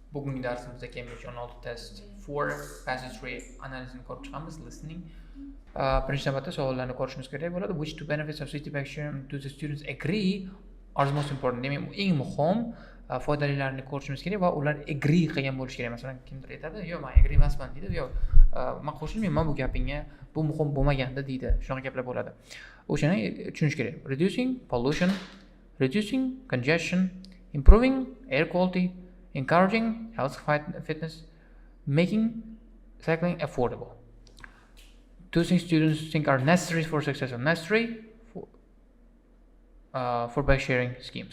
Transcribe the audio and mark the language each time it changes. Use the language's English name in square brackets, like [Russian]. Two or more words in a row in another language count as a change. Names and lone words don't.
[Uzbek] Bugungi darsimizda Cambridge 16 test 4 passage 3 analizini ko'rib chiqamiz. Listening. Birinchi navbatda savollarni ko'rishimiz kerak bo'ladi. [English] Which two benefits of city bike sharing do the students agree are the most important? [Uzbek] Demak, eng muhim foydalilarini ko'rishimiz kerak va ular agree qilgan bo'lishi kerak. Masalan, kimdir aytadi, "Yo'q, men agree emasman" deydi, "Yo'q, men qo'shilmayman bu gapingga, bu muhim bo'lmaganda" deydi. Shunaqa gaplar bo'ladi. O'shani tushunish kerak. [English] Reducing pollution, reducing congestion, improving air quality, encouraging health fitness, making cycling affordable. Two things students think are necessary for success, necessary for bike sharing schemes.